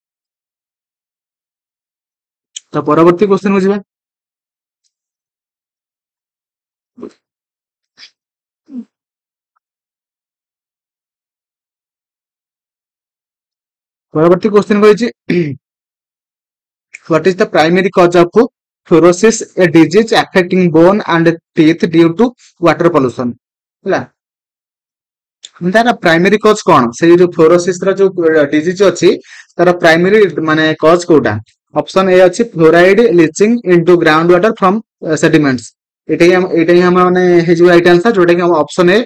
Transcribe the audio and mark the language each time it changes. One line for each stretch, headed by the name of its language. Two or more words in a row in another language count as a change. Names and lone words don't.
Odia: ତ ପରବର୍ତ୍ତୀ କ୍ୱେଶ୍ଚନ କୁ ଯିବା। ପରବର୍ତ୍ତୀ କ୍ୱେଶ୍ଚନ କହିଛି
English: what is the primary cause of fluorosis, a disease affecting bone and teeth due to water pollution
Odia: ହେଲା। ତାର
English: primary cause
Odia: କଣ, ସେଇ ଯୋଉ ଫ୍ଲୋରୋସିସ୍ ର ଯୋଉ ଡିଜିଜ ଅଛି ତାର ପ୍ରାଇମେରୀ ମାନେ କଜ୍ କୋଉଟା?
English: option A
Odia: ଅଛି
English: fluoride leaching into ground water from sediments,
Odia: ଏଇଟା ହିଁ ଆମର ମାନେ ହେଇଯିବ
English: right answer,
Odia: ଯୋଉଟା କି
English: option A.